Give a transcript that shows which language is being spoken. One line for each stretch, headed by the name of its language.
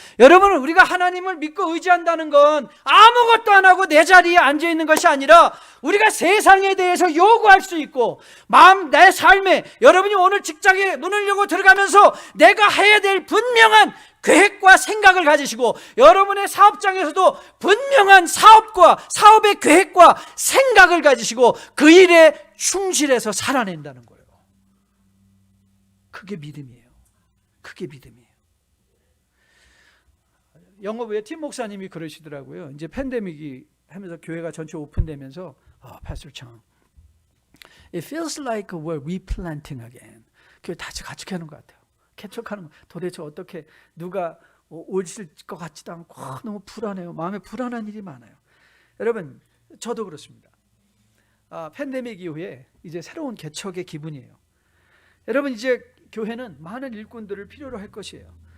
Korean: 여러분은 우리가 하나님을 믿고 의지한다는 건 아무것도 안 하고 내 자리에 앉아 있는 것이 아니라 우리가 세상에 대해서 요구할 수 있고 내 삶에 여러분이 오늘 직장에 눈을 열고 들어가면서 내가 해야 될 분명한 계획과 생각을 가지시고 여러분의 사업장에서도 분명한 사업의 계획과 생각을 가지시고 그 일에 충실해서 살아낸다는 거예요. 그게 믿음이에요. 그게 믿음이에요. 영어부의 팀 목사님이 그러시더라고요. 이제 팬데믹이 하면서 교회가 전체 오픈되면서
English: Pastor Chang, it feels like we're replanting again.
Korean: 교회 다시 가축하는 것 같아요. 개척하는 거. 도대체 어떻게 누가 오실 것 같지도 않고 너무 불안해요. 마음에 불안한 일이 많아요. 여러분, 저도 그렇습니다. 팬데믹 이후에 이제 새로운 개척의 기분이에요. 여러분, 이제 교회는 많은 일꾼들을 필요로 할 것이에요.